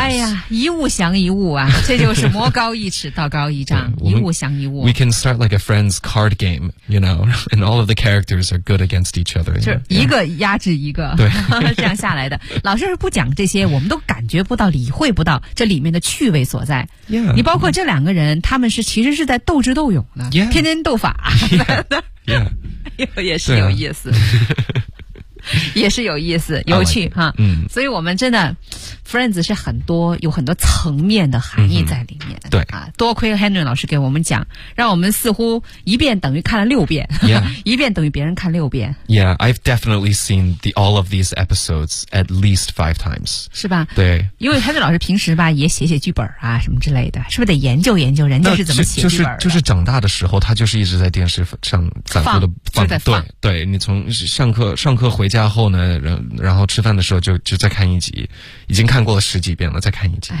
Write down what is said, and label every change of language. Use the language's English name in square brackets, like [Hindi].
[Chinese] 哎呀，一物降一物啊，这就是魔高一尺道高一丈。一物降一物， [English] We can start like a friend's card game you know and all of the characters are good against each other， [Chinese] 就是一个压制一个。对，这样下来的。老师不讲这些我们都感觉不到，理会不到这里面的趣味所在。 [English] yeah, [Chinese] 你包括这两个人、嗯、他们是其实是在斗智斗勇的、 [English] yeah. [Chinese] 天天斗法、 [English] yeah. [Chinese] 也是有意思。也是有意思有趣、 like、哈。嗯，所以我们真的 Friends 是很多有很多层面的含义在里面、嗯、对啊，多亏 Henry 老师给我们讲，让我们似乎一遍等于看了六遍、 [English] yeah. [Chinese] 一遍等于别人看六遍。 [English] Yeah, I've definitely seen the, all of these episodes at least five times. [Chinese] 是吧？对，因为 Henry 老师平时吧也写写剧本啊什么之类的，是不是得研究研究人家是怎么写剧本的？就是长大的时候他就是一直在电视上反复的放对对，你从上课回家后呢，然后吃饭的时候就再看一集，已经看过了十几遍了，再看一集。